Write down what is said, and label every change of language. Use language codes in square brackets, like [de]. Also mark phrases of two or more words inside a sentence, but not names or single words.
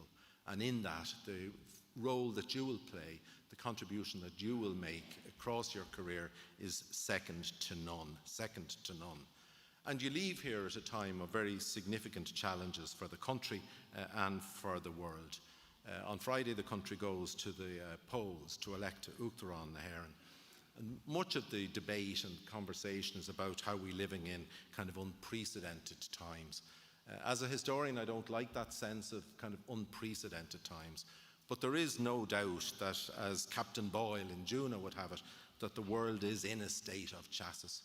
[en] And in that, the role that you will play, the contribution that you will make across your career is second to none, second to none. And you leave here at a time of very significant challenges for the country and for the world. On Friday, the country goes to the polls to elect [ga] Uachtaráin na hÉireann. [en] And much of the debate and conversation is about how we're living in kind of unprecedented times. As a historian, I don't like that sense of kind of unprecedented times. But there is no doubt that, as Captain Boyle in Juno would have it, that the world is in a state of chassis.